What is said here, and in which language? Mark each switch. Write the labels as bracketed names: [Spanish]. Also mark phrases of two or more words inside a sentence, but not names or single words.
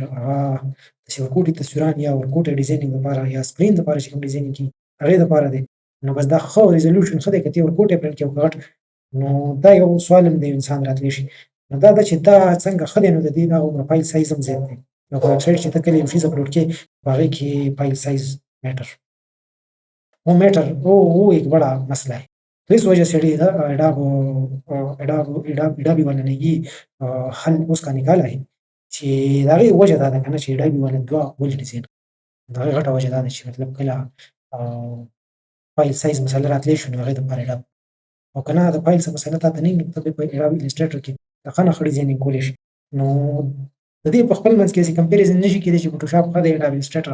[Pashto] هغه داسې ورکوټي تصویران یا ورکوټي ډیزاینینګ دپاره یا سکرین دپاره چې کوم ډیزاینینګ کېږي هغې دپاره دی نو بس دا ښه ریزولوشن ښه دی که ته یې ورکوټی پرنټ کړې او که غټ نو دا یو سوال هم د یو انسان راتلی شي نو دا ده چې دا څنګه ښه دی نو د دې دا هغومره [English] فایل سایز [Pashto] هم زیات دی نو په ویب سایټ چې ته کله یو شیز اپلوډ کړې په هغې کې [English] فایل سایز میټر [Urdu] وہ میٹر وہ ایک بڑا مسئلہ ہے تو اس وجہ سے ایڈوبی والا نے یہ حل اس کا نکالا ہے [Pashto] چې د هغې وجه دا ده که نه چې اډابي والا دوه ولې ډیزاین د هغې غټه وجه دا ده چې مطلب کله [English] فایل سایز [Pashto] مسله راتلی شو نو هغې دپاره اډاب او که نه د فایل څه مسله تا ته نه وي نو ته به په اډاب السټریټر کې د ښه نه ښه ډیزاینینګ کولی شي نو د دې په خپل منځ کې داسې کمپیریزن نه شي کېدی چې فوټوشاپ ښه دی اډاب السټریټر